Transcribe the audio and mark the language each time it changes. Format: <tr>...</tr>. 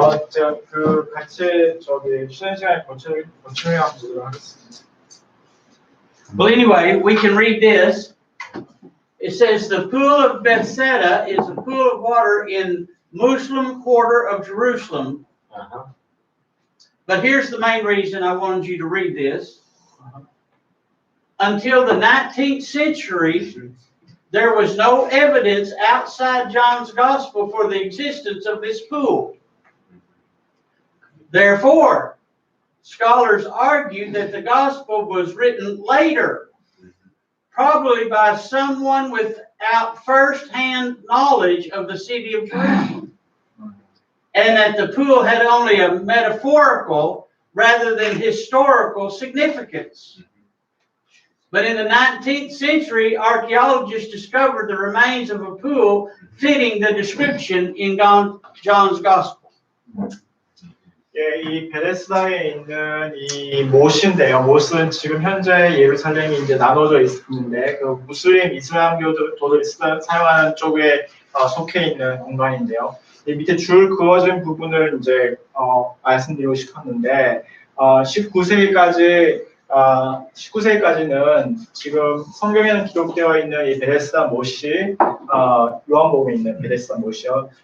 <ko>제가 같이 쉬는 시간에 고침을 한번 보도록 하겠습니다.</ko> <en>Well, anyway, we can read this. It says the pool of Bethesda is a pool of water in Muslim quarter of Jerusalem. But here's the main reason I wanted you to read this. Until the 19th century, there was no evidence outside John's gospel for the existence of this pool. Therefore, scholars argue that the gospel was written later, probably by someone without first-hand knowledge of the city of Jerusalem, and that the pool had only a metaphorical rather than historical significance. But in the 19th century, archaeologists discovered the remains of a pool fitting the description in John's Gospel.</en> <ko>예, 이 베데스다에 있는 이 못인데요. 못은 지금 현재 예루살렘이 이제 나눠져 있는데 그 무슬림 이슬람교도들이 사용하는 쪽에 속해 있는 공간인데요. 이 밑에 줄 그어진 부분을 이제 말씀드리고 싶었는데 19세기까지는 지금 성경에는 기록되어 있는 이 베데스다 못이 요한복음에 있는 베데스다 못이요.</ko>